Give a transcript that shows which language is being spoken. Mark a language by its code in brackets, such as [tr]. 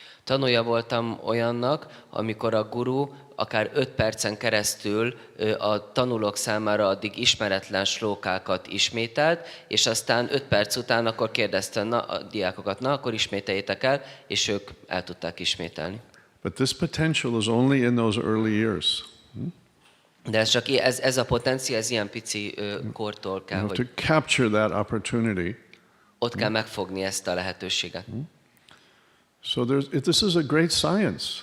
[hu] Tanulja voltam olyannak, amikor a guru akár 5 percen keresztül a tanulók számára addig ismeretlen slókákat ismételt, és aztán 5 perc után akkor kérdezte a diákokat, akkor ismételjétek el, és ők el tudták ismételni. [en] But this potential is only in those early years. [hu] De ez csak ez a potenciál, ez ilyen pici kortól kell, hogy [en] to capture that opportunity. [hu] Ott kell megfogni ezt a lehetőséget. [en] So this is a great science.